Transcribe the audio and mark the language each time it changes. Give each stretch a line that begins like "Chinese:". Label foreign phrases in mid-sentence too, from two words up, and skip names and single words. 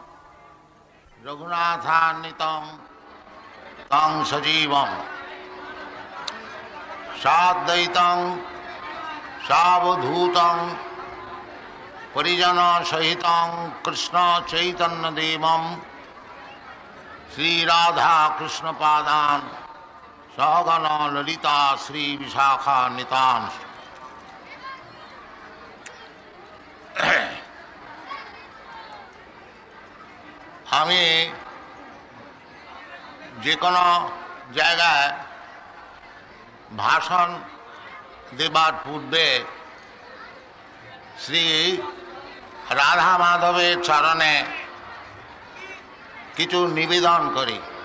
Sanskrit: रघुनाथान्वितं तं सजीवं साद्वैतं सावधूतं परिजन सहित कृष्ण चैतन्य देवं श्री राधा कृष्ण पादान सहगण ललिता श्री विशाखा नितान।
Bangla: আমি যে কোনো জায়গায় ভাষণ দেবার পূর্বে শ্রী রাধা মাধবের চরণে কিছু নিবেদন করি।